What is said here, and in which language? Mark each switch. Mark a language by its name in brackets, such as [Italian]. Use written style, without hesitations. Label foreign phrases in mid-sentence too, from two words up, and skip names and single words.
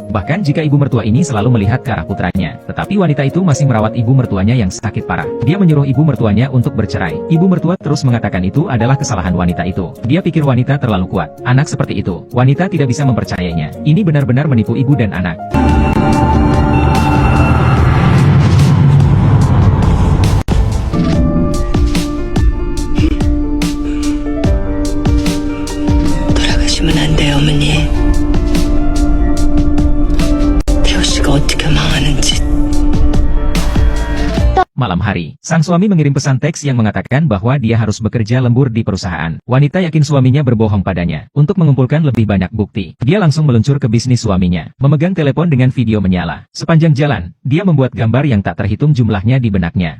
[Indonesian] Bahkan jika ibu mertua ini selalu melihat ke arah putranya. Tetapi wanita itu masih merawat ibu mertuanya yang sakit parah. Dia menyuruh ibu mertuanya untuk bercerai. Ibu mertua terus mengatakan itu adalah kesalahan wanita itu. Dia pikir wanita terlalu kuat. Anak seperti itu, wanita tidak bisa mempercayainya. Ini benar-benar menipu ibu dan anak. [Korean] 안 돼요, 어머니. 태호 씨가 어떻게 망하는지. [Indonesian] Malam hari, sang suami mengirim pesan teks yang mengatakan bahwa dia harus bekerja lembur di perusahaan. Wanita yakin suaminya berbohong padanya. Untuk mengumpulkan lebih banyak bukti, dia langsung meluncur ke bisnis suaminya, memegang telepon dengan video menyala. Sepanjang jalan, dia membuat gambar yang tak terhitung jumlahnya di benaknya.